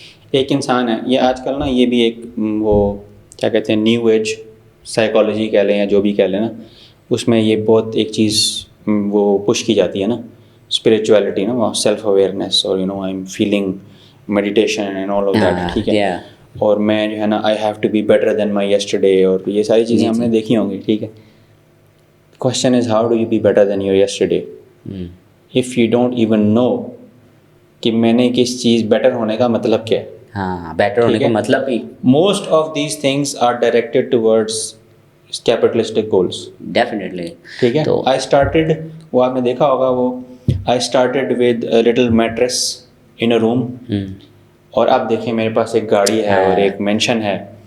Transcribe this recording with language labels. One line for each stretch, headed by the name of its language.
Urdu: ایک انسان ہے, یہ آج کل نا یہ بھی ایک وہ کیا کہتے ہیں نیو ایج سائیکالوجی کہہ لیں یا جو بھی کہہ لیں نا, اس میں یہ بہت ایک چیز وہ پش کی جاتی ہے نا, اسپریچولیٹی نا, سیلف اویئرنیس, اور
English: I am feeling meditation and all of that,
Urdu: ٹھیک ہے, اور میں جو ہے نا
English: I have to be better than my yesterday,
Urdu: اور یہ ساری چیزیں ہم نے دیکھی ہوں گی, ٹھیک ہے.
English: Question is how do you be better than your yesterday? If you don't even know
Urdu: کہ میں نے کس چیز بیٹر ہونے کا مطلب کیا ہے. ہاں, بیٹر ہونے کا مطلب ہی
English: most of these things are directed towards capitalistic goals. Definitely.
Urdu: ٹھیک ہے.
English: I started,
Urdu: وہ آپ نے دیکھا ہوگا, وہ
English: I started with a little mattress in a room,
Urdu: اور اب دیکھیں میرے پاس ایک گاڑی ہے اور ایک مینشن ہے,